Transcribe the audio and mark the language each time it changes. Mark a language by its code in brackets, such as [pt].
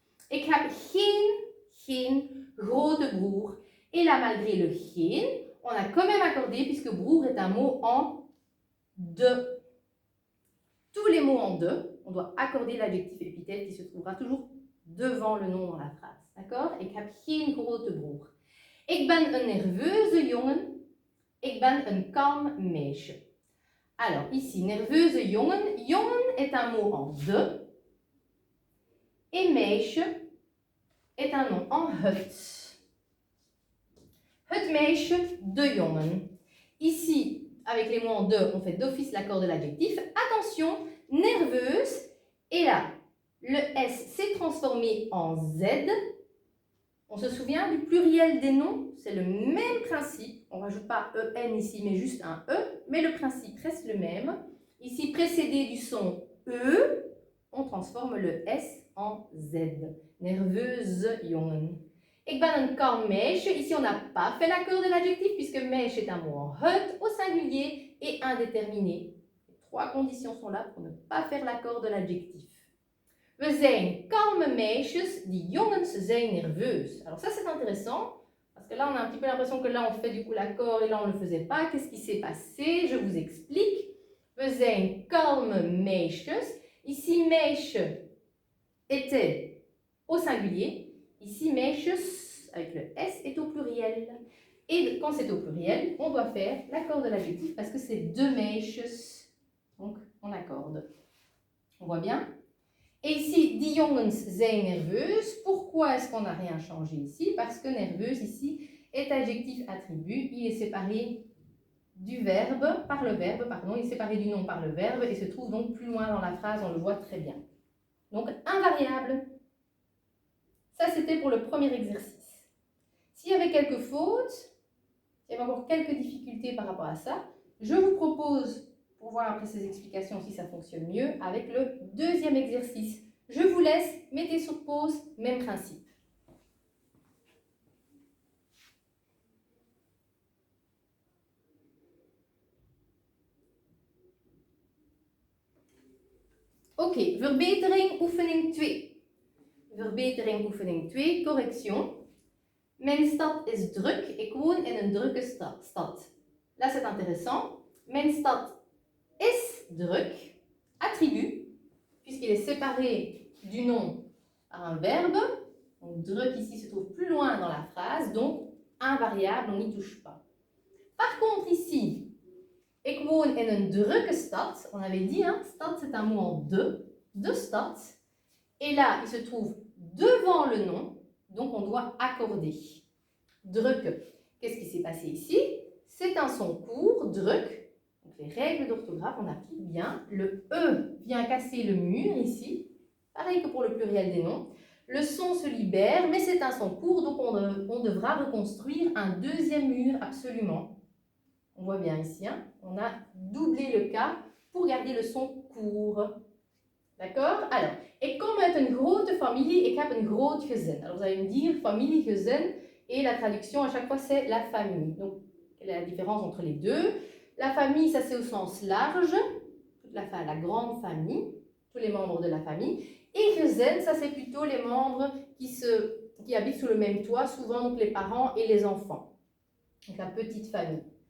[nl] Ik heb geen grote broer. [fr] Et là, malgré le geen, on a quand même accordé puisque broer est un mot en de. Tous les mots en de, on doit accorder l'adjectif épithète qui se trouvera toujours devant le nom dans la phrase. D'accord? [nl] Ik heb geen grote broer. Ik ben een nerveuze jongen. Ik ben een kalm meisje. [fr] Alors, ici, [nl] nerveuze jongen. [fr] Jongen est un mot en de. Et meisje est un nom en het. [nl] Het meisje, de jongen. [fr] Ici, avec les mots en de, on fait d'office l'accord de l'adjectif. Attention, nerveuse, et là, le S s'est transformé en Z. On se souvient du pluriel des noms, c'est le même principe. On ne rajoute pas EN ici, mais juste un E, mais le principe reste le même. Ici, précédé du son E, on transforme le S en Z. Nerveuse jongen. [nl] Ik ben een kalm meisje. [fr] Ici, on n'a pas fait l'accord de l'adjectif puisque meisje est un mot en het, au singulier et indéterminé. Les 3 conditions sont là pour ne pas faire l'accord de l'adjectif. [nl] We zijn kalme meisjes, die jongens zijn nerveus. [fr] Alors ça, c'est intéressant. Parce que là, on a un petit peu l'impression que là, on fait du coup l'accord et là, on ne le faisait pas. Qu'est-ce qui s'est passé? Je vous explique. [nl] We zijn kalme meisjes. [fr] Ici, meisje était au singulier. Ici, meisjes, avec le S, est au pluriel. Et quand c'est au pluriel, on doit faire l'accord de l'adjectif parce que c'est 2 meisjes. Donc, on accorde. On voit bien? Et ici, [nl] die jongens zijn nerveus. [fr] Pourquoi est-ce qu'on n'a rien changé ici? Parce que nerveuse, ici, est adjectif attribut. Il est séparé du verbe, par le verbe, pardon. Il est séparé du nom par le verbe et se trouve donc plus loin dans la phrase. On le voit très bien. Donc, invariable. Ça, c'était pour le premier exercice. S'il y avait quelques fautes, s'il y avait encore quelques difficultés par rapport à ça, je vous propose, pour voir après ces explications si ça fonctionne mieux, avec le deuxième exercice. Je vous laisse, mettez sur pause, même principe. [nl] Ok, verbetering oefening 2. Verbetering oefening 2, [fr] correction. [nl] Mijn stad is druk, ik woon in een drukke stad. [fr] Là, c'est intéressant. [nl] Mijn stad is druk, [fr] attribut, puisqu'il est séparé du nom par un verbe. Donc, druk ici se trouve plus loin dans la phrase, donc invariable, on n'y touche pas. Par contre, ici, [nl] ik woon in een drukke stad. [fr] On avait dit, hein, stad c'est un mot en de stad. Et là, il se trouve devant le nom, donc on doit accorder. Druk, qu'est-ce qui s'est passé ici? C'est un son court, druk. Donc les règles d'orthographe, on applique bien. Le E vient casser le mur ici, pareil que pour le pluriel des noms. Le son se libère, mais c'est un son court, donc on devra reconstruire un deuxième mur absolument. On voit bien ici, hein, on a doublé le cas pour garder le son court. D'accord? Alors, [nl] ik kom uit een grote familie, ik heb een groot gezin. [fr] Alors, vous allez me dire, familie, gezin, et la traduction à chaque fois c'est la famille. Donc, quelle est la différence entre les deux? La famille, ça c'est au sens large, la grande famille, tous les membres de la famille. Et gezin, ça c'est plutôt les membres qui habitent sous le même toit, souvent donc les parents et les enfants. Donc, la petite famille.